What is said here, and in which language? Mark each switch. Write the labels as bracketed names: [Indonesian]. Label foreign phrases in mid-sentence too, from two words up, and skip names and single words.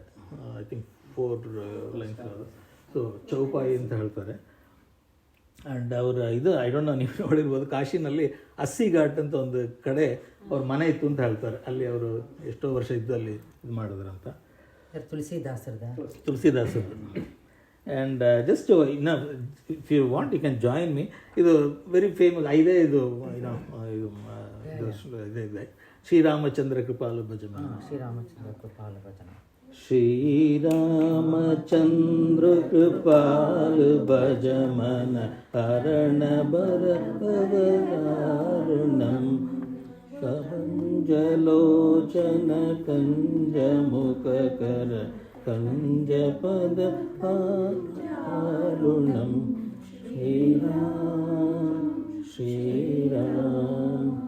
[English] I think 4 lines [Kannada] ಅದು. ಸೊ ಚೌಪಾಯಿ ಅಂತ ಹೇಳ್ತಾರೆ. ಆ್ಯಂಡ್ ಅವರ ಇದು [English] I don't know, [Kannada] ನೀವು ನೋಡಿರ್ಬೋದು, ಕಾಶಿನಲ್ಲಿ 80 ಘಾಟ್ ಅಂತ ಒಂದು ಕಡೆ ಅವ್ರ ಮನೆ ಇತ್ತು ಅಂತ ಹೇಳ್ತಾರೆ. ಅಲ್ಲಿ ಅವರು ಎಷ್ಟೋ ವರ್ಷ ಇದ್ದು ಅಲ್ಲಿ ಇದು ಮಾಡಿದ್ರಂತ. [English] ತುಳಸಿದಾಸರದ್ದು. and just ಇನ್ನು if you want you can join me. [Kannada] ಇದು [English] very famous [Kannada] ಇದೆ. ಇದು ಇದೆ ಶ್ರೀರಾಮಚಂದ್ರ ಕೃಪಾಲು ಭಜನ. [Awadhi] श्रीरामचन्द्र कृपाल भज मन हरण भरतवरणं कंजलोचन कंजमुखकर कंजपद आरुणं श्रीराम